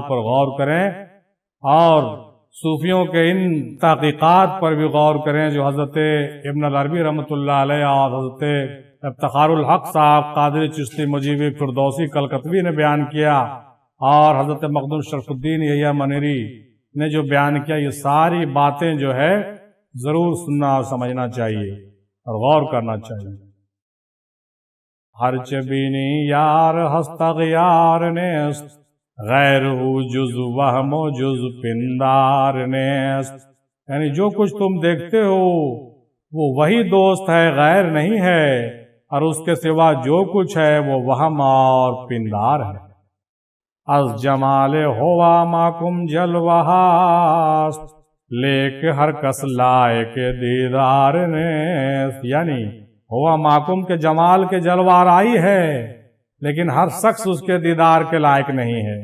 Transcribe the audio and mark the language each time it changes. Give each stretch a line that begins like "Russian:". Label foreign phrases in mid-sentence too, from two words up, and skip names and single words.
Urdu: پر غور کریں اور صوفیوں کے ان تحقیقات پر بھی غور کریں جو حضرت ابن العربی رحمۃ اللہ علیہ اور حضرت افتخار الحق صاحب قادری چشتی مجیبی فردوسی کلکتوی نے بیان کیا، اور حضرت مخدوم شرف الدین یحییٰ منیری نے جو بیان کیا، یہ ساری باتیں جو ہے ضرور سننا اور سمجھنا چاہیے اور غور کرنا چاہیے۔
Persian: ہر چبینی یار ہست اغیار نیست، غیر ہو جز وہم و جز پندار نیست،
Urdu: یعنی جو کچھ تم دیکھتے ہو وہ وہی دوست ہے، غیر نہیں ہے، اور اس کے سوا جو کچھ ہے وہ وہم اور پندار ہے۔
Persian: از جمال ہوا ماکم جلوہ است، لیک ہر کس لائق دیدار نیست،
Urdu: یعنی ہوا ماکم کے جمال کے جلوہ آرائی ہے لیکن ہر شخص اس کے دیدار کے لائق نہیں ہے۔